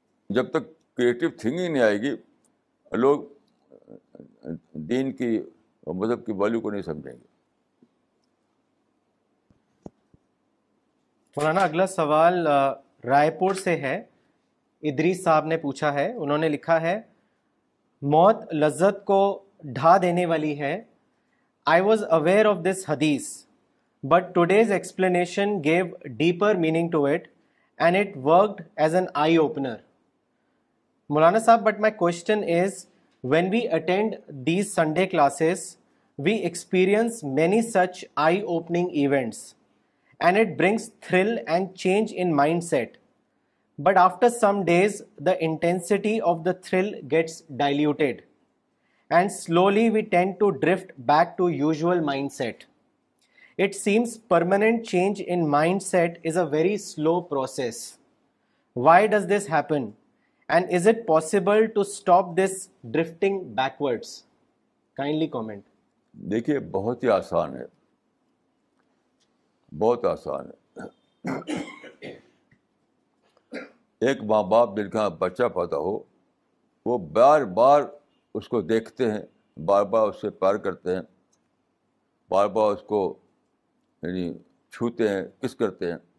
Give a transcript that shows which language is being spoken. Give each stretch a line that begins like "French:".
Urdu: جب تک creative thinking نہیں آئے گی, لوگ دین کی اور مذہب کی ویلیو کو نہیں سمجھیں گے. مولانا اگلا سوال رائے پور سے ہے, ادریس صاحب نے پوچھا ہے. انہوں نے لکھا ہے, موت لذت کو ڈھا دینے والی ہے.
English: I was aware of this hadith, but today's explanation gave deeper meaning to it and it worked as an eye-opener. Maulana Sahab, but my question is, when we attend these Sunday classes, we experience many such eye-opening events and it brings thrill and change in mindset. But after some days, the intensity of the thrill gets diluted. And slowly we tend to drift back to usual mindset. It seems permanent change in mindset is a very slow process. Why does this happen? And is it possible to stop this drifting backwards? Kindly comment.
Urdu: دیکھیے, بہت ہی آسان ہے, بہت آسان ہے. ایک ماں باپ جن کا بچہ پیدا ہو وہ بار بار اس کو دیکھتے ہیں, بار بار اس سے پیار کرتے ہیں, بار بار اس کو یعنی چھوتے ہیں, کس کرتے ہیں.